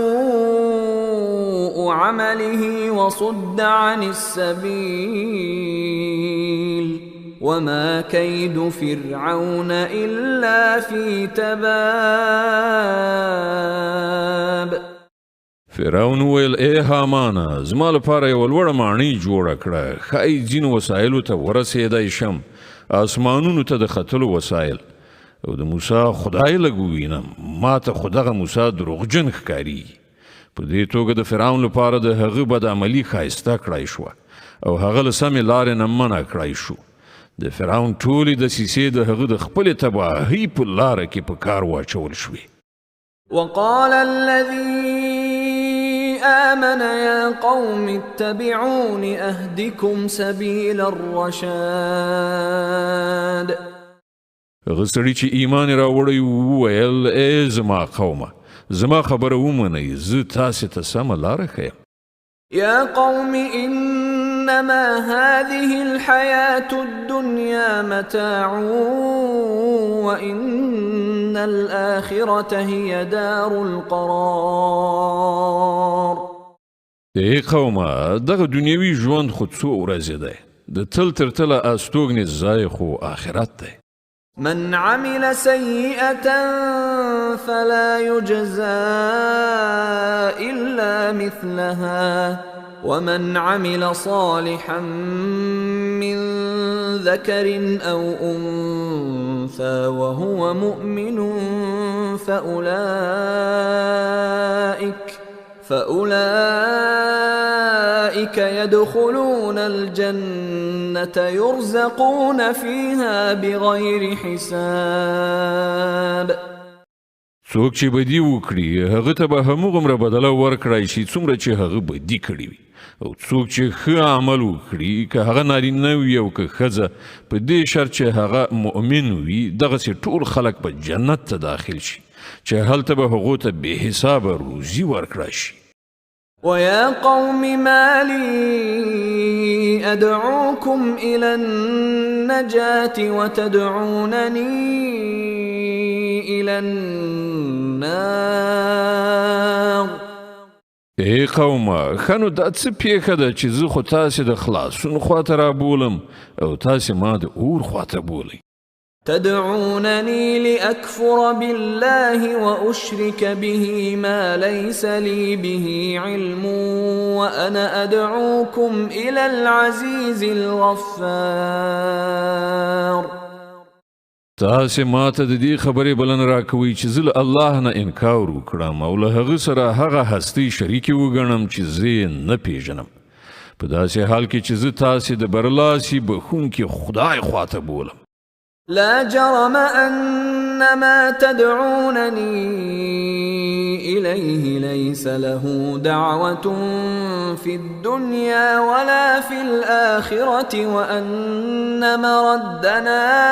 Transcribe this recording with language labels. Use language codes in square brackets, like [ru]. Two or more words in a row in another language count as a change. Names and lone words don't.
[ar] سوء عمله وصد عن السبيل وما كيد فرعون إلا في تباب [ps] فرعون ویل ای هامانا زما لپاره یو لوړه ماڼۍ جوړه کړه ښایي ځینو وسایلو ته ورسېدی شم اسمانونو ته د ختلو وسایل او د موسی خدای لګوینم ما ته خو دغه موسی دروغجن ښکاري په دې توګه د فرعون لپاره د هغه بد عملي ښایسته کړای شوه او هغه له سمې لارې نه منع کړای شو د فرعون ټولې دسیسې د هغه د خپلې تباهۍ په لاره کې په کار واچول شوې [ar] وقال الذي آمن يا قوم اتبعون أهدكم سبيل الرشاد [ps] هغه سړي چې ایمان یې راوړی وویل ای زما قومه زما خبره ومنئ زه تاسې ته سمه لاره ښیم [ar] يا قوم إنما هذه الحياة الدنيا متاع وإن الآخرة هي دار القرار [ps] ای قومه دغه دنیوي ژوند خو څو ورځې دی د تل تر تله استوګنې ځای خو آخرت دی [ar] من عمل سيئة فلا يجزى إلا مثلها ومن عمل صالحا من ذكر أو أنثى وهو مؤمن فأولئك يدخلون الجنة يرزقون فيها بغير حساب [ps] څوک چې بدی وکړي هغه ته به همغومره بدله ورکړای شي څومره چې هغه بدی کړی وي او څوک چې ښه عمل وکړي که هغه نارینه وي او که ښځه په دې شرط چې هغه مؤمن وي دغسې ټول خلک به جنت ته داخل شي چې هلته به هغو ته بې حسابه روزي ورکړای شي [ar] ويا قوم ما لي أدعوكم إلى النجاة وتدعونني إلى النار [ps] ای قومه خنو دا څه پیښه ده چې زه خو تاسې د خلاصون خواته رابولم او تاسې ما د اور خواته بولئ [ar] تدعونني لأكفر بالله وأشرك به ما ليس لي به علم وأنا أدعوكم إلى العزيز الغفار [ps] تاسې ما ته د دې خبرې بلنه راکوئ چې زه له الله نه انکار وکړم او له هغه سره هغه هستۍ شریکې وګڼم چې زه یې نه پیژنم په داسې حال کې چې زه تاسې د برلاسي بخونکي خدای خواته بولم [ar] لا جرم أن ما تدعونني إليه ليس له دعوة في الدنيا ولا في الآخرة وأن مردنا